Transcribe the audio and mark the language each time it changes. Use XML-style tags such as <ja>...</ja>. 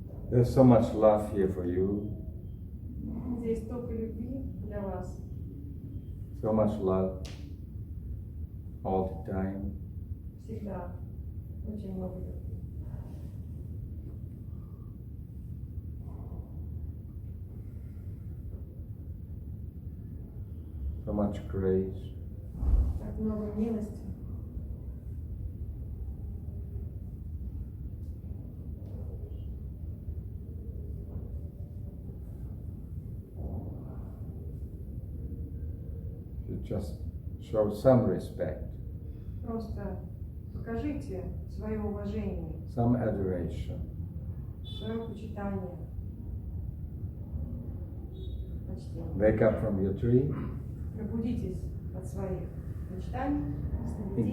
<en>There's so much love here for you,</en> <ru>Здесь столько любви для вас.</ru> <en>so much love all the time.</en> <ru>Всегда очень много любви.</ru> <en>So much grace.</en> <ru>Так много милости.</ru> <en>You just show some respect,</en> <ru>Просто покажите свое уважение,</ru> <en>some adoration.</en> <ru>свое почитание, почтение.</ru> <en>Wake up from your dream,</en> <ru>Пробудитесь от своих мечтаний, сновидений</ru>